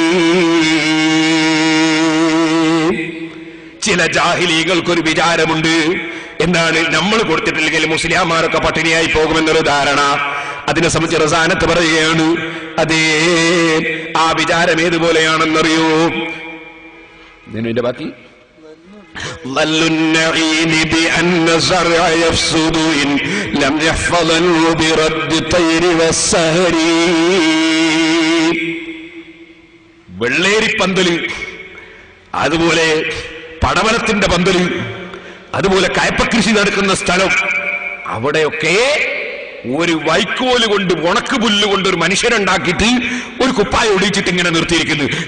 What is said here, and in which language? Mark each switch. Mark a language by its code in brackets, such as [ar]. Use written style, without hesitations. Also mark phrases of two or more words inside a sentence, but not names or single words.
[ml] ചില ജാഹിലീകൾക്കൊരു വിചാരമുണ്ട്. എന്താണ്? നമ്മൾ കൊടുത്തിട്ടില്ലെങ്കിൽ മുസ്ലിംമാരൊക്കെ പട്ടിണിയായി പോകുമെന്നൊരു ധാരണ. അതിനെ സംബന്ധിച്ച് റസാനത്ത് പറയുകയാണ്. അതേ, ആ വിചാരം ഏതുപോലെയാണെന്നറിയോ? ഇതിന്റെ ബാക്കി [ar] ظل النعيم بأن الزرع يفسد إن لم يحفظنه برد الطير والسهر. [ml] വെള്ളേരിപ്പന്തല്, അതുപോലെ പടവലത്തിന്റെ പന്തല്, അതുപോലെ കയപ്പകൃഷി നടക്കുന്ന സ്ഥലം, അവിടെയൊക്കെ ഒരു വൈക്കോല് കൊണ്ട്, ഉണക്ക് പുല്ല് കൊണ്ട് ഒരു മനുഷ്യനുണ്ടാക്കിയിട്ട് ഒരു കുപ്പായ ഒടിച്ചിട്ട് ഇങ്ങനെ നിർത്തിയിരിക്കുന്നു.